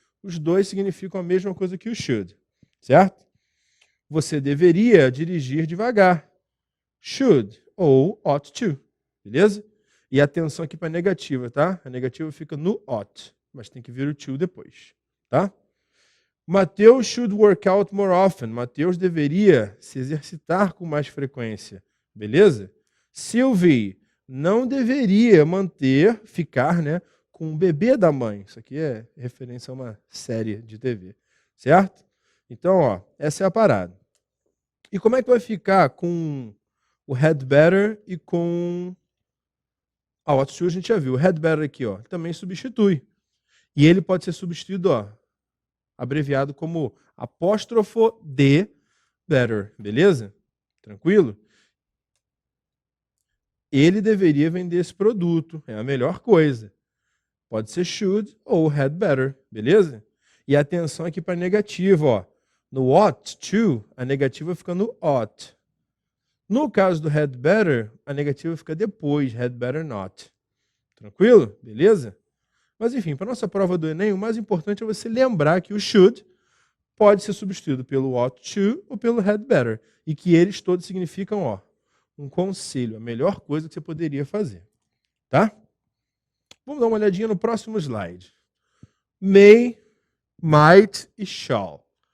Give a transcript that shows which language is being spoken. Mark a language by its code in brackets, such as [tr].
[pt] Os 2 significam a mesma coisa que o should, certo? Você deveria dirigir devagar. Should ou ought to, beleza? E atenção aqui para a negativa, tá? A negativa fica no ought, mas tem que vir o to depois, tá? [en] Mateus should work out more often. [pt] Mateus deveria se exercitar com mais frequência, beleza? Sylvie não deveria ficar, né, com o bebê da mãe. Isso aqui é referência a uma série de TV, certo? Então, ó, essa é a parada. E como é que vai ficar com o had better e com ought to a gente já viu. O had better aqui, ó, também substitui. E ele pode ser substituído, ó, abreviado como apóstrofo de better, beleza? Tranquilo? Ele deveria vender esse produto, é a melhor coisa. Pode ser should ou had better, beleza? E atenção aqui para a negativa, ó. No ought to, a negativa fica no ought. No caso do had better, a negativa fica depois, had better not. Tranquilo? Beleza? Mas enfim, para nossa prova do Enem, o mais importante é você lembrar que o should pode ser substituído pelo ought to ou pelo had better. E que eles todos significam, ó, um conselho, a melhor coisa que você poderia fazer. Tá? Vamos dar uma olhadinha no próximo slide. May, might e shall.